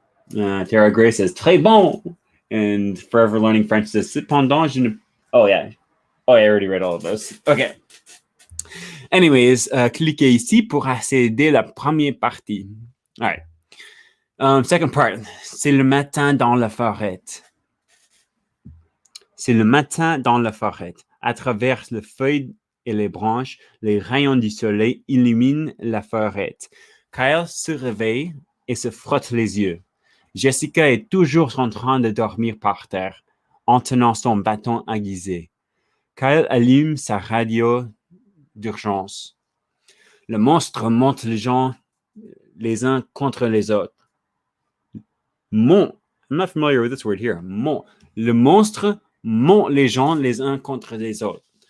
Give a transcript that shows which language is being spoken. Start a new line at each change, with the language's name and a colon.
English: Tara Gray says,
French: très bon.
English: And Forever Learning French says,
French: cependant, je ne...
English: Oh, yeah. Oh, I already read all of those. Okay.
French: Anyways, cliquez ici pour accéder à la première partie.
English: All right. Second part.
French: C'est le matin dans la forêt. C'est le matin dans la forêt. À travers les feuilles et les branches, les rayons du soleil illuminent la forêt. Kyle se réveille et se frotte les yeux. Jessica est toujours en train de dormir par terre, en tenant son bâton aiguisé. Kyle allume sa radio d'urgence. Le monstre monte les gens les uns contre les autres.
English: I'm not familiar with this word here.
French: Le monstre monte les gens les uns contre les autres.